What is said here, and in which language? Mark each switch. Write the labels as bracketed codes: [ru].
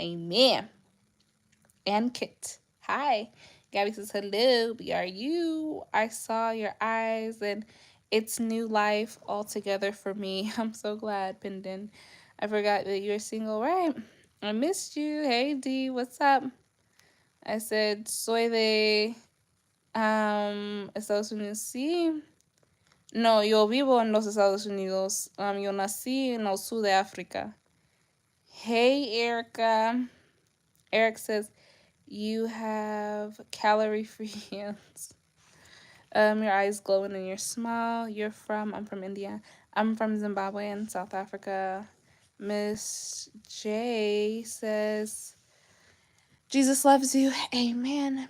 [en] Amen. And Kit. Hi. Gabby says, hello, BRU. I saw your eyes and it's new life altogether for me. I'm so glad, Pindin. I forgot that you're single, right? I missed you. Hey, D, what's up? I said, [es] soy de Estados Unidos. Sí. No, yo vivo en los Estados Unidos. Yo nací en el sur de África. [en] Hey, Erica. Eric says, you have calorie-free hands. Your eyes glowing in your smile. I'm from India. I'm from Zimbabwe and South Africa. Miss J says, Jesus loves you. Amen.